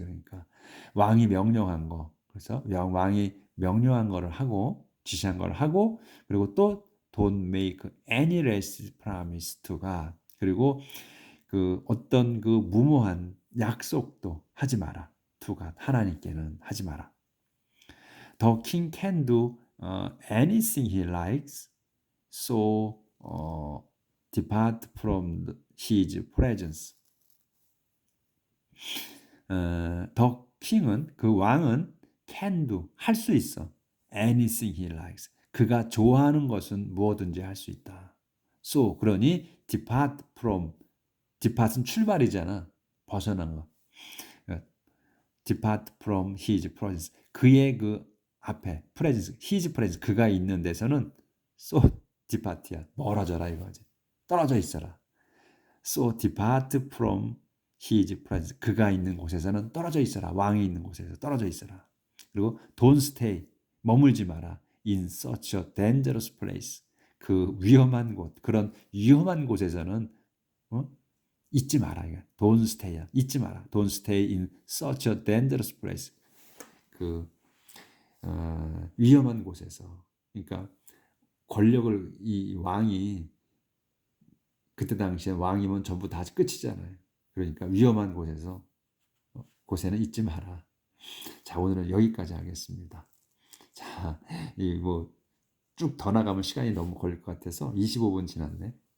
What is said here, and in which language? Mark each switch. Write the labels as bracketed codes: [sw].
[ko] 그러니까 왕이 명령한 거. 그래서 왕이 명령한 거를 하고 지시한 걸 하고 그리고 또 [en] don't make any rash promise to God. [ko] 그리고 그 어떤 그 무모한 약속도 하지 마라. [en] to God. [ko] 하나님께는 하지 마라. [en] The king can do anything he likes. So depart from his presence. The king [ko] 은 그 왕은 [en] can do [ko] 할 수 있어. [en] Anything he likes. [ko] 그가 좋아하는 것은 무엇든지 할 수 있다. So 그러니 depart은 출발이잖아. 벗어난 거. [en] Depart from his presence. [ko] 그의 그 앞에 presence, [en] his presence [ko] 그가 있는 데서는 [en] so depart [ko] 야. 멀어져라 이거지. 떨어져 있어라. [en] So depart from his presence. [ko] 그가 있는 곳에서는 떨어져 있어라. 왕이 있는 곳에서 떨어져 있어라. 그리고 [en] don't stay. [ko] 머물지 마라. [en] In such a dangerous place. [ko] 그 위험한 곳, 그런 위험한 곳에서는 어? 잊지 마라. 이거. [en] Don't stay. [ko] 잊지 마라. [en] Don't stay in such a dangerous place. [ko] 그 위험한 곳에서. 그러니까 권력을 이 왕이 그때 당시에 왕이면 전부 다 끝이잖아요. 그러니까 위험한 곳에는 잊지 마라. 자, 오늘은 여기까지 하겠습니다. 자, 이 뭐 쭉 더 나가면 시간이 너무 걸릴 것 같아서 25분 지났네.